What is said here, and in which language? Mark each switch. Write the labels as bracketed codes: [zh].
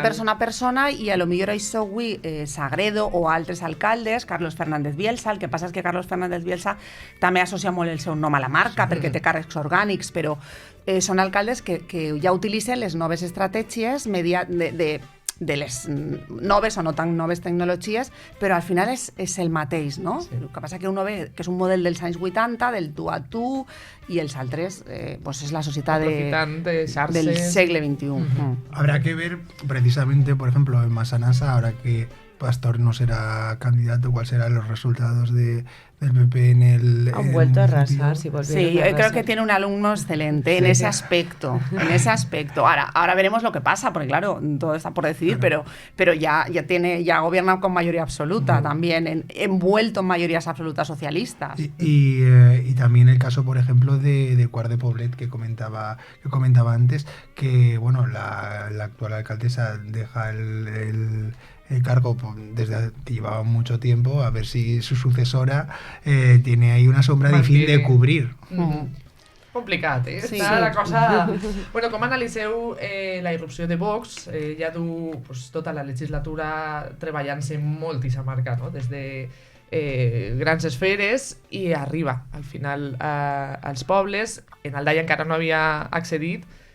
[ca] De persona a persona, i a lo millor això avui Sagredo o altres alcaldes, Carlos Fernández Bielsa, el que passa és que Carlos Fernández Bielsa també associa molt el seu nom a la marca, perquè té càrrecs orgànics, però són alcaldes que ja utilitzen les noves estratègies de les noves o no tan noves tecnologies, però al final és el mateix, no? Sí. El que passa que uno ve que és un model dels anys 80, del tu a tu, i els altres pues és la societat del segle XXI. [es] Habrá que ver precisamente, por ejemplo, en Massanassa, ahora que Pastor no será candidato, cuáles serán los resultados del PP en el... Han vuelto a arrasar, si volvieron Sí, a arrasar. creo que tiene un alumno excelente en ese aspecto, Ahora veremos lo que pasa, porque claro, todo está por decidir, pero ya gobierna con mayoría absoluta también, envuelto en mayorías absolutas socialistas. Y también el caso, por ejemplo, de Quart de Poblet, que comentaba antes, que bueno, la actual alcaldesa deja el cargo desde que llevaba mucho tiempo, a ver si su sucesora tiene ahí una sombra difícil de cubrir. [ca] Complicat, eh? Sí. Està la cosa... Bueno, com analiseu la irrupció de Vox? Ja du tota la legislatura treballant-se molt i s'ha marcat, no? Des de grans esferes i arriba, al final, als pobles. En Aldaia encara no havia accedit.